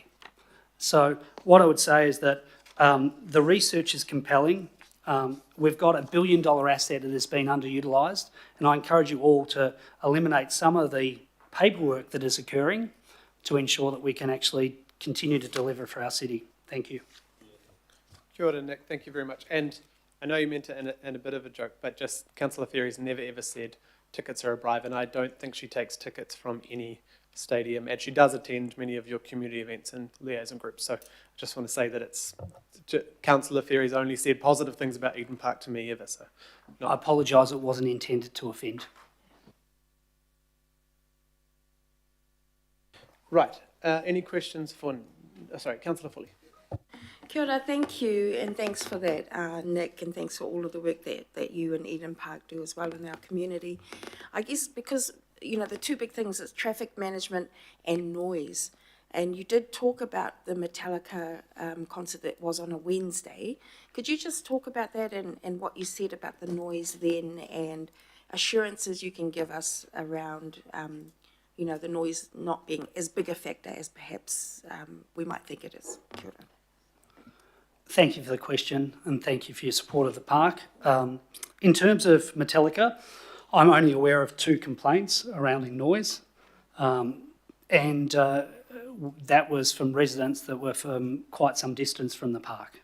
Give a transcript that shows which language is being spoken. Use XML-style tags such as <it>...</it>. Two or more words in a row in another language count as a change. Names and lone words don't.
<en>So what I would say is that the research is compelling. We've got $1 billion asset that has been underutilised, and I encourage you all to eliminate some of the paperwork that is occurring to ensure that we can actually continue to deliver for our city. Thank you.</en> <mi>Kia ora,</mi> <en>Nick. Thank you very much. And I know you meant it in a bit of a joke, but just Councillor Ferry's never ever said tickets are a bribe, and I don't think she takes tickets from any stadium, and she does attend many of your community events and liaison groups. So I just want to say that Councillor Ferry's only said positive things about Eden Park to me ever. So I apologise, it wasn't intended to offend. Right. Any questions for, Councillor Foley?</en> <mi>Kia ora,</mi> <en>thank you, and thanks for that, Nick, and thanks for all of the work that you and Eden Park do as well in our community. I guess because, the two big things is traffic management and noise. And you did talk about the Metallica concert that was on a Wednesday. Could you just talk about that and what you said about the noise then, and assurances you can give us around, the noise not being as big a factor as perhaps we might think it is?</en> <mi>Kia ora.</mi> <en>Thank you for the question, and thank you for your support of the park. In terms of Metallica, I'm only aware of 2 complaints around noise, and that was from residents that were from quite some distance from the park.</en>